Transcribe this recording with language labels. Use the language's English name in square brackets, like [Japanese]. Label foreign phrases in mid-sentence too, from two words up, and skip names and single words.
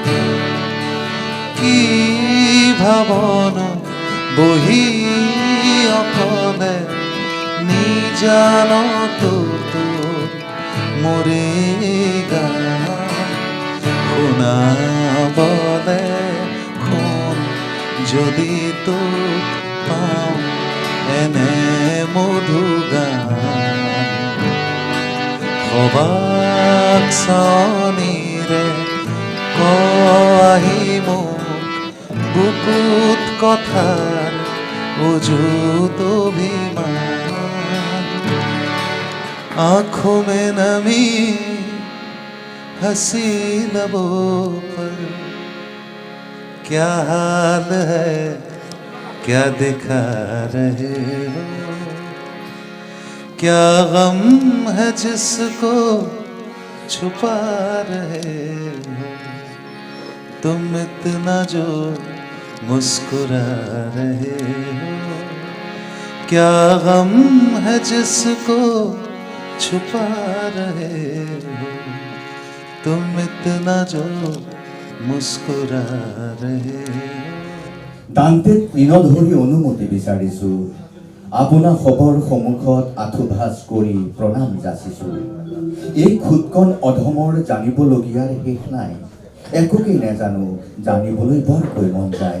[Assamese] কি ভাৱনা বহি অকলে নিজানত তোৰ মোৰে গান শুনাবলে শুন যদি তোক পাওঁ এনে মধু গান। সবাক চাৱনিৰে আহি মোক বুকুত কথাৰ অযুত অভিমান। [Hindi] आँखों में नमी हंसी लबों पर क्या हाल है क्या दिखा रहे हो। क्या गम है जिसको छुपा रहे हो तुम इतना जो मुस्कुरा रहे हो। क्या गम है जिसको छुपा रहे हो तुम इतना जो मुस्कुरा रहे हो। [Assamese] দান্তেত তৃণধৰি অনুমতি বিচাৰিছোঁ, আপোনাৰ খবৰ সন্মুখত আঁঠুভাঁজ কৰি প্ৰণাম যাচিছোঁ। এই খুদকণ অধমৰ জানিবলগীয়াৰ শেষ নাই, একোকেই নেজানো জানিবলৈ বৰকৈ মন যায়।